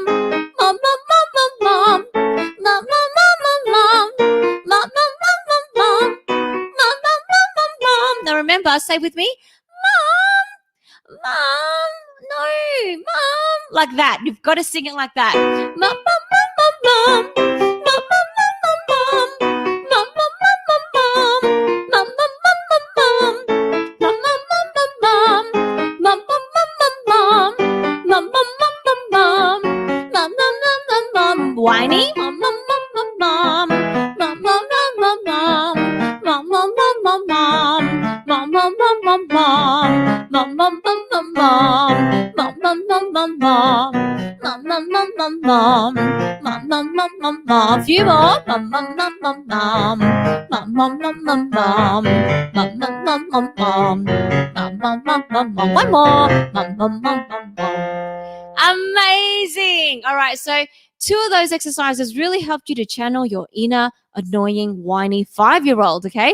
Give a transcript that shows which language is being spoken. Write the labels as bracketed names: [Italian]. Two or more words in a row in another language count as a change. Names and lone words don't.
[English] Mom, mom, mom, mom, mom. Mom, mom, mom, mom, mom. Mom, mom, mom, mom, mom. Mom, mom, mom, mom, mom. Now remember, say with me, Mom, Mom, no, Mom. Like that. You've got to sing it like that. Mom, mom, mom, mom, mom. Mom, mom, mom, mom, mom. Mom, mom, mom, mom, mom. Mom, mom, mom, mom, mom. Mom, mom, mom, mom, mom. Mom, mom, mom, mom, mom. Mom, mom, mom, mom, mom. Mom, mom, mom, mom, mom. Whiny. Mom, mom, mom, mom, mom. Mom, mom, mom, mom, mom. Mom, mom, mom, mom, mom. Mom, mom, mom, mom, mom. Mom, mom, mom, mom, mom. Mom, mom, mom, mom, mom. Mom, mom, mom, mom, mom. Mom, mom, mom, mom, mom. A few more. Mom, mom, mom, mom, mom. Mom, mom, mom, mom, mom. Mom, mom, mom, mom, mom. Mom, mom, mom, mom, mom. One more. Mom, mom, mom, mom, mom. Amazing. All right, so 2 of those exercises really helped you to channel your inner annoying, whiny 5-year-old, okay?